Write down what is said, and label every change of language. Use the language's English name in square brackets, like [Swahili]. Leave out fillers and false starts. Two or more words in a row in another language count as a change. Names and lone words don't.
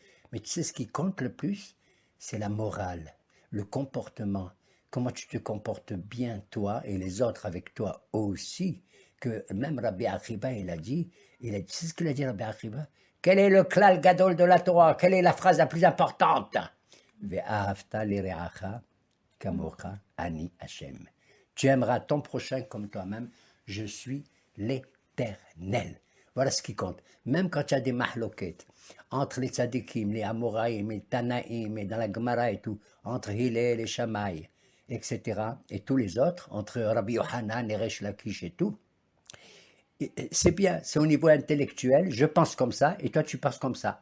[French] Mais tu sais, ce qui compte le plus, c'est la morale, le comportement. Comment tu te comportes bien, toi, et les autres avec toi aussi. Que même Rabbi Akiva, tu sais ce qu'il a dit, Rabbi Akiva? Quel est le [Hebrew] כלל גדול [French] de la Torah? Quelle est la phrase la plus importante? [Hebrew] ואהבת לרעך כמוך אני השם. [French] Tu aimeras ton prochain comme toi-même. Je suis l'Éternel. Voilà ce qui compte. Même quand tu as des mahloquettes entre les tzadikim, les amoraïm, les tanaïm, et dans la Gemara et tout, entre Hillel et Shammai, etc., et tous les autres, entre Rabbi Yohanan et Resh Lakish et tout, c'est bien, c'est au niveau intellectuel, je pense comme ça, et toi tu penses comme ça.